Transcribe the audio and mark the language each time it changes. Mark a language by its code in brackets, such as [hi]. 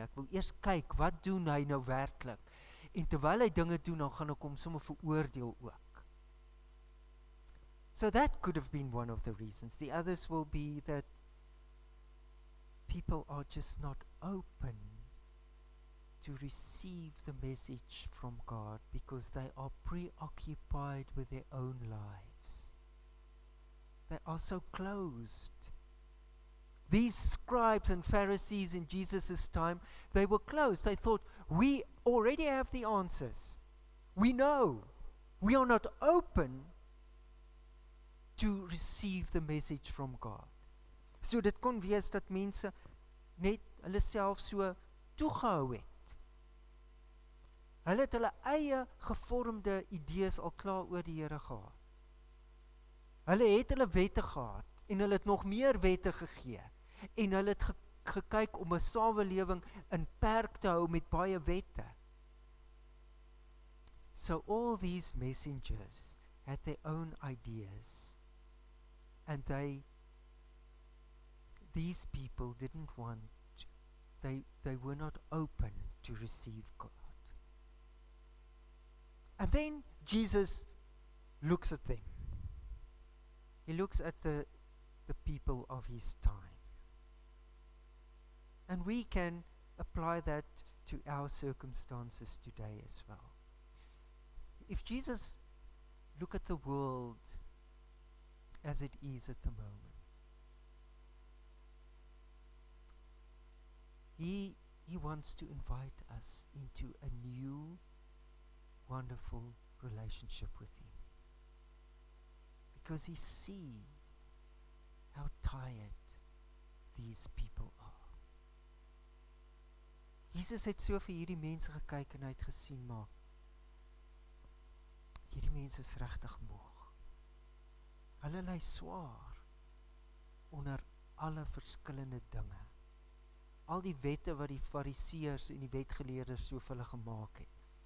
[af] Ek wil eers kyk, wat doen hy nou werklik? En terwyl hy dinge doen, dan gaan ek hom sommer veroordeel ook. [en] So that could have been one of the reasons. The others will be that people are just not open to receive the message from God because they are preoccupied with their own lives. They are so closed. These scribes and Pharisees in Jesus' time, they were closed. They thought, we already have the answers. We know. We are not open to receive the message from God. [af] So dit kon wees dat mense net hulle self so toegehou het. Hulle het hulle eie gevormde idees al klaar oor die Here gehad. Hulle het hulle wette gehad en hulle het nog meer wette gegee en hulle het gekyk om 'n samelewing in perk te hou met baie wette. [en] So all these messengers had their own ideas and these people didn't want, they were not open to receive God. And then Jesus looks at them. He looks at the people of his time. And we can apply that to our circumstances today as well. If Jesus looked at the world as it is at the moment, He wants to invite us into a new, wonderful relationship with him. Because he sees how tired these people are. [af] Jesus het so vir hierdie mense gekyk en hy het gesien, maar hierdie mense is regtig moeg. Hulle ly swaar onder alle verskillende dinge. Al die wette wat die Fariseërs en die wetgeleerders so vir hulle gemaak het.